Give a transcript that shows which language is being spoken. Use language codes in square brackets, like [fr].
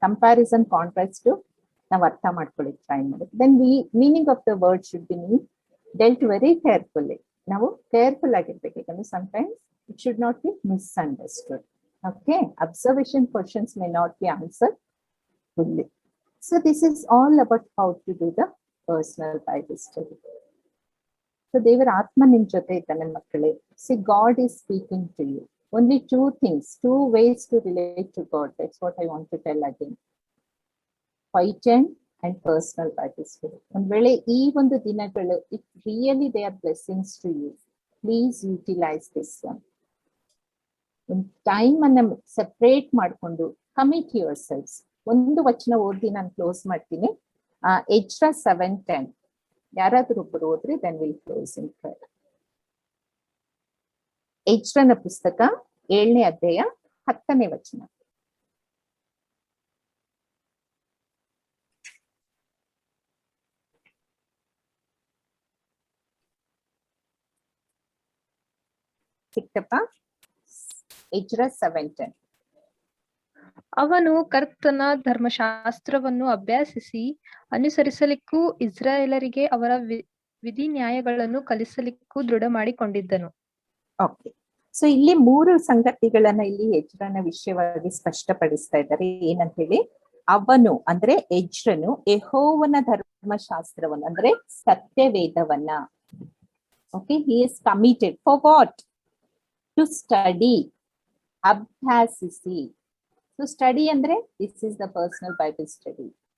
[kn] Comparison, contrast ನಾವು ಅರ್ಥ ಮಾಡ್ಕೊಳ್ಳಿಕ್ಕೆ ಟ್ರೈ ಮಾಡಿ. [en] Then meaning of the word should be dealt very carefully. [kn] ನಾವು ಕೇರ್ಫುಲ್ ಆಗಿರ್ಬೇಕು, ಯಾಕಂದ್ರೆ [en] Sometimes it should not be misunderstood. Okay, observation questions may not be answered fully. So this is all about how to do the personal Bible study. [kn] So ದೇವರ ಆತ್ಮ ನಿಮ್ ಜೊತೆ ಇದ್ದಾನೆ ಮಕ್ಕಳೇ. [en] See, God is speaking to you. Only two things, two ways to relate to God. That's what I want to tell again. Quietened and personal Bible study. [kn] ಒಂದ್ ವೇಳೆ ಈ ಒಂದು ದಿನಗಳು, [en] if really they are blessings to you, please utilize this one. [kn] ಒಂದು time ಅನ್ನ separate ಮಾಡ್ಕೊಂಡು [en] commit yourselves. [kn] ಒಂದು ವಚನ ಓದಿ ನಾನು ಕ್ಲೋಸ್ ಮಾಡ್ತೀನಿ. ಎಜ್ರಾ 7:10 ಯಾರಾದ್ರೂ ಒಬ್ಬರು ಓದ್ರಿ, [en] Then will close in prayer. [kn] ಎಜ್ರನ ಪುಸ್ತಕ 7ನೇ ಅಧ್ಯಾಯ 10ನೇ ವಚನ. ಸಿಕ್ತಪ್ಪ? ಎಜ್ರಾ 7:10. ಅವನು ಕರ್ತನ ಧರ್ಮಶಾಸ್ತ್ರವನ್ನು ಅಭ್ಯಾಸಿಸಿ ಅನುಸರಿಸಲಿಕ್ಕೂ ಇಸ್ರಾಯೇಲರಿಗೆ ಅವರ ವಿಧಿ ನ್ಯಾಯಗಳನ್ನು ಕಲಿಸಲಿಕ್ಕೂ ದೃಢ ಮಾಡಿಕೊಂಡಿದ್ದನು. ಓಕೆ, ಸೊ ಇಲ್ಲಿ 3 ಸಂಗತಿಗಳನ್ನ ಇಲ್ಲಿ ಎಜ್ರನ ವಿಷಯವಾಗಿ ಸ್ಪಷ್ಟಪಡಿಸ್ತಾ ಇದ್ದಾರೆ. ಏನಂತ ಹೇಳಿ, ಅವನು ಅಂದ್ರೆ ಎಜ್ರನು ಯೆಹೋವನ ಧರ್ಮಶಾಸ್ತ್ರವನ್ನು ಅಂದ್ರೆ ಸತ್ಯವೇದವನ್ನ [en] okay he is committed for what to study abhyasisi so study andre this is the personal bible study